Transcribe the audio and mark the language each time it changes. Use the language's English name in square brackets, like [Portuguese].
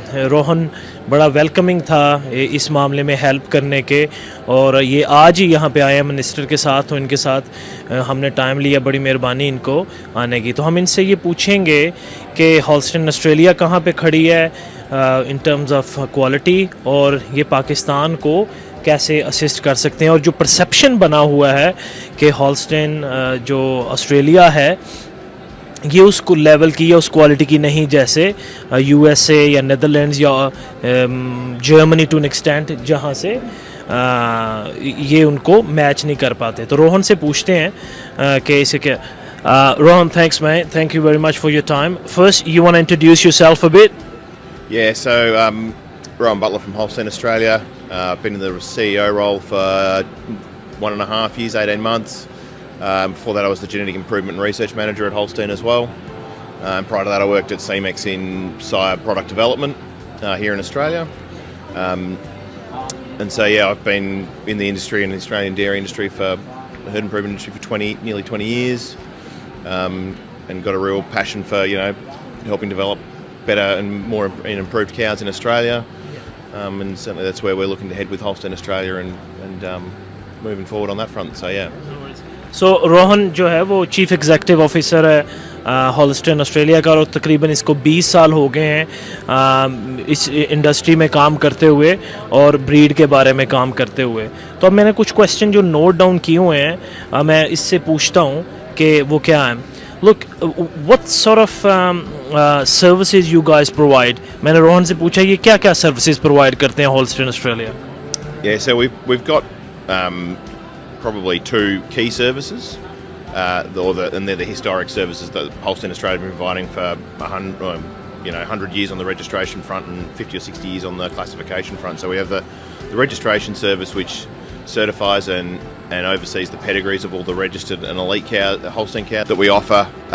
[Urdu] روہن بڑا ویلکمنگ تھا اس معاملے میں ہیلپ کرنے کے, اور یہ آج ہی یہاں پہ آئے ہیں منسٹر کے ساتھ, تو ان کے ساتھ ہم نے ٹائم لیا, بڑی مہربانی ان کو آنے کی. تو ہم ان سے یہ پوچھیں گے کہ ہولسٹن آسٹریلیا کہاں پہ کھڑی ہے ان ٹرمز آف کوالٹی, اور یہ پاکستان کو کیسے اسسٹ کر سکتے ہیں, اور جو پرسیپشن بنا ہوا ہے کہ ہولسٹین جو آسٹریلیا ہے یہ اس کو لیول کی یا اس کوالٹی کی نہیں جیسے یو ایس اے یا نیدرلینڈز یا جرمنی ٹو این ایکسٹینٹ, جہاں سے یہ ان کو میچ نہیں کر پاتے. تو روہن سے پوچھتے ہیں کہ اسے کیا. [English] Rohan, thanks mate, thank you very much for your time. First, you want to introduce yourself a bit? Yeah, so Rohan Butler from Holstein Australia. I've been in the CEO role for 1.5 years, 18 months. Before that I was the Genetic Improvement and Research Manager at Holstein as well. And prior to that I worked at Semen in sire product development here in Australia. And so yeah, I've been in the industry, in the Australian dairy industry, for the herd improvement industry for nearly 20 years. And got a real passion for, helping develop better and more improved cows in Australia. And certainly that's where we're looking to head with Holstein Australia and moving forward on that front. So yeah. [Urdu] سو روہن جو ہے وہ chief executive officer ہے Holstein Australia کا, اور تقریباً اس کو 20 سال ہو گئے ہیں اس انڈسٹری میں کام کرتے ہوئے اور بریڈ کے بارے میں کام کرتے ہوئے. تو اب میں نے کچھ کویسچن جو نوٹ ڈاؤن کیے ہوئے ہیں میں اس سے پوچھتا ہوں کہ وہ کیا ہیں. [English] Look, what sort of services you guys provide? [Urdu] میں نے روہن سے پوچھا یہ کیا کیا سروسز پرووائڈ کرتے ہیں Holstein Australia. [English] Yeah, so we've got probably two key services, and they're the historic services that Holstein Australia have been providing for 100 years on the registration front and 50 or 60 years on the classification front. So we have the registration service, which certifies and oversees the pedigrees of all the registered and elite cows, Holstein cows that we offer.